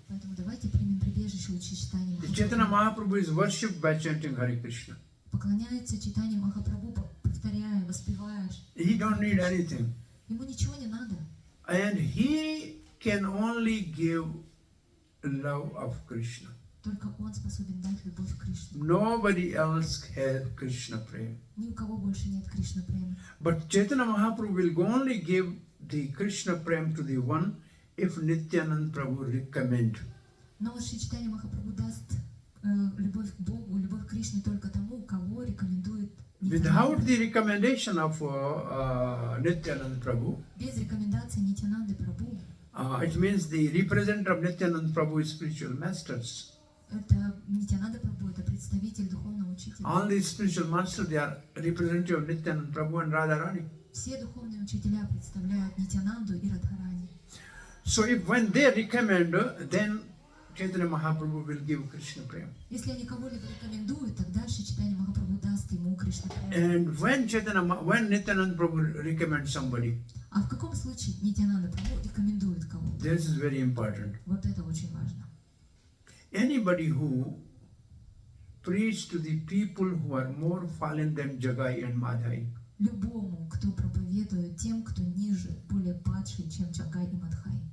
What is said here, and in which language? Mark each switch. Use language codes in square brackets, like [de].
[ru] Поэтому давайте примем прибежище у Чайтаньи [en] The Chaitanya [ru] Махапрабху. [en] Mahaprabhu is worshipped by chanting Hare Krishna. [ru] Поклоняется Чайтаньи Махапрабху, повторяя, воспевая. [en] He don't need anything. [ru] Ему ничего не надо. [en] And he can only give love of Krishna. [ru] Только он способен дать любовь к Кришне. [en] Nobody else has Krishna prem. [ru] Ни у кого больше нет Кришна према. [en] But Chaitanya Mahaprabhu will only give the Krishna prem to the one if Nityanand Prabhu recommend. [ru] Но вот Шри Чайтанья Махапрабху даст любовь к Богу, любовь к Кришне только тому, кого рекомендует [en] Without [ru] Нитянанда. [en] the recommendation of Nityanand Prabhu, [ru] Без рекомендаций Нитянанды Прабху, [en] it means the representative of Nityanand Prabhu is spiritual masters. [ru] это Нитянанда Прабху, это представитель духовного учителя. [en] All these spiritual masters, they are representative of Nityanand Prabhu and Radharani. [ru] Все духовные учителя представляют Нитянанду и Радхарани. [en] So if when they recommend, then Chaitanya Mahaprabhu will give Krishna prem. [ru] Если они кого-либо рекомендуют, тогда Шри Чайтанья Махапрабху даст ему Кришна прему. [en] And when Nityanand Prabhu recommends somebody, [ru] А в каком случае Нитянанда Прабху рекомендует кого-то? [en] this is very important. [ru] Вот это очень важно. [en] Anybody who preach to the people who are more fallen than Jagai and Madhai, [ru] Любому, кто проповедует тем, кто ниже, более падший, чем Джагай и Мадхай.